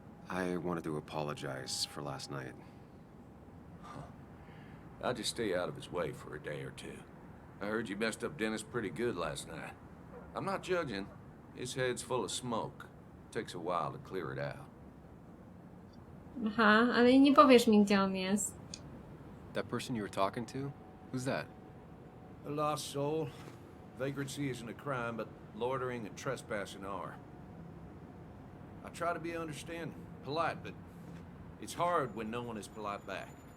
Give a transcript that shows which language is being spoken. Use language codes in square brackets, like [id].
[en] I wanted to apologize for last night. I'll just stay out of his way for a day or two. I heard you messed up Dennis pretty good last night. I'm not judging. His head's full of smoke. Takes a while to clear it out. [pl] Aha, ale nie powiesz mi, gdzie on jest. [en] That person you were talking to? Who's that? A lost soul. Vagrancy isn't a crime, but loitering and trespassing are. I try to be understanding, polite, but it's hard when no one is polite back.